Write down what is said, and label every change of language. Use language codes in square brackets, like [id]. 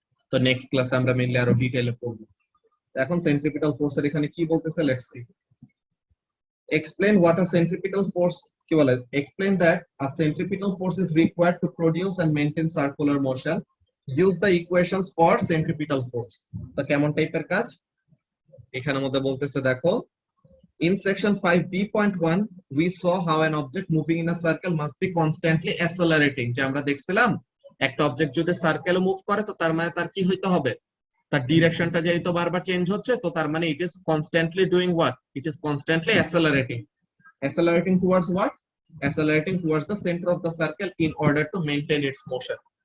[bn] তো নেক্সট ক্লাসে আমরা মেইনলি আরো ডিটেইলে পড়ব। এখন সেন্ট্রিপিটাল ফোর্সের এখানে কি বলতেছে let's see. [en] explain what a centripetal force, [bn] কি বলে? [en] Explain that a centripetal force is required to produce and maintain circular motion, use the equations for centripetal force. [bn] তো কেমন টাইপের কাজ এখানের মধ্যে বলতেছে দেখো। [en] In section 5b.1 we saw how an object moving in a circle must be constantly accelerating। [bn] যে আমরা দেখছিলাম একটা অবজেক্ট যদি সার্কেলে মুভ করে তো তার মানে তার কি হইতে হবে? তার ডিরেকশনটা যেহেতু বারবার চেঞ্জ হচ্ছে, তো তার মানে [en] It is constantly doing what? It is constantly accelerating. Accelerating towards what? Accelerating towards the centre of the circle in order to maintain its motion।